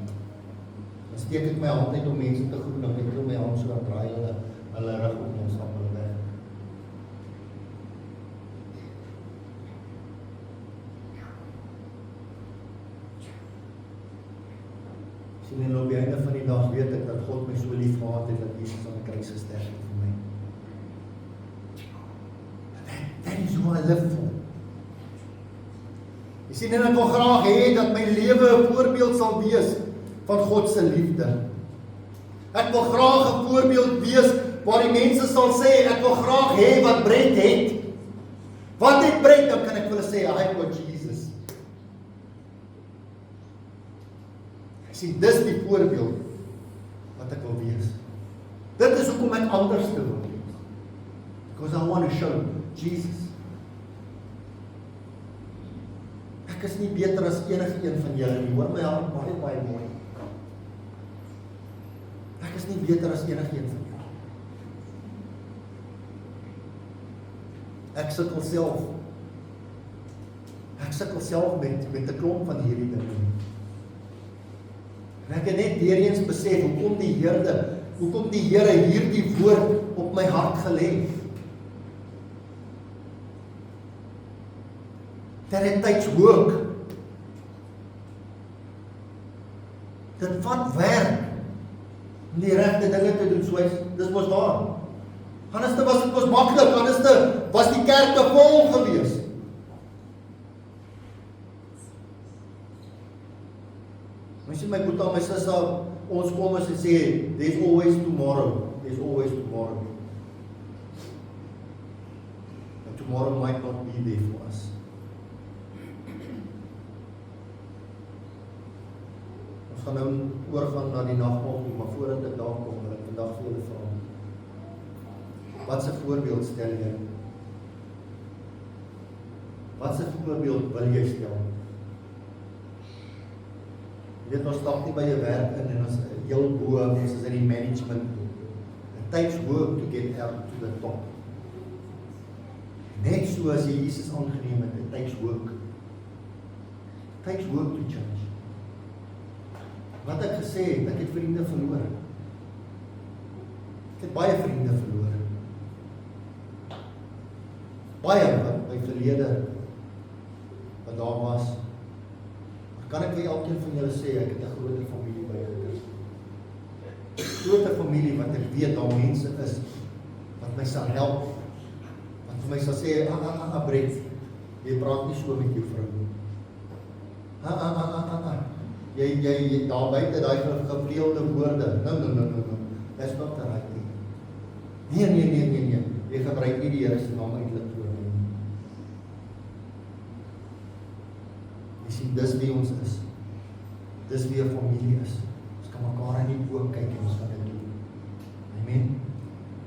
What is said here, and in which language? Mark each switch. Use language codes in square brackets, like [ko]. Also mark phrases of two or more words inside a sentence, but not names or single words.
[af] Dan steek ek my hand uit om mense te groet, dan ek my hand so, dan draai hulle rug op ons stap hulle weg. Sien en op die einde van die dag weet ek dat God my so lief gehad het, dat Jesus aan die kruis gesterf het vir my. [en] That is who I live for. [af] Jy sien, en ek wil graag hê dat my lewe 'n voorbeeld sal wees van God se liefde. Ek wil graag 'n voorbeeld wees waar die mense sal sê, ek wil graag hê wat Brent het. Wat het Brent? Dan kan ek vir hulle sê, [en] I got Jesus. [af] Ek sien, dis die voorbeeld wat ek wil wees. Dit is hoekom ek anders te wil wees. [en] Because I want to show Jesus. [af] Ek is nie beter as enige een van julle nie, hoor my hart baie mooi. Ek is nie beter as enige een van julle. Ek sukkel self met 'n klomp van hierdie dinge. En ek het net weer eens besef, hoekom die Here hierdie woord op my hart gelê het. [en] That it takes work. [af] Dit vat werk om die regte dinge te doen, soos dis mos waar. Anders was dit mos maklik, anders was die kerke vol gewees. Mens sien my boetie, my sussie, ons kom as en sê, [en] there's always tomorrow. There's always tomorrow. And tomorrow might not be there for us. [af] Ons gaan nou oorgaan na die nagmaal toe, maar voordat ek daar kom, wil ek vandag vir julle vra. Wat 'n voorbeeld stel jy? Wat 'n voorbeeld wil jy stel? Jy weet, ons stap nie by jou werk in en ons heel bo, ons is in die management. [en] It takes work to get out to the top. [af] Net so as jy Jesus aangeneem het, [en] it takes work. It takes work to change. [af] Wat ek gesê het, ek het vriende verloor. Ek het baie vriende verloor. Baie wat my verlede wat daar was. Maar kan ek vir elkeen van julle sê, ek het 'n groter familie bygekry. Groter familie wat ek weet daar mense is wat my sal help. Wat vir my sal sê, Brent, jy praat nie so met jou vrou nie. Jy daar buite daai gevleelde woorde. [en] No. That's not the right thing. [af] Nee. Jy gebruik nie die Here se naam eintlik voor nie. Jy sien, dis wie ons is. Dis wie 'n familie is. Ons kan mekaar in die oë kyk en ons kan dit doen.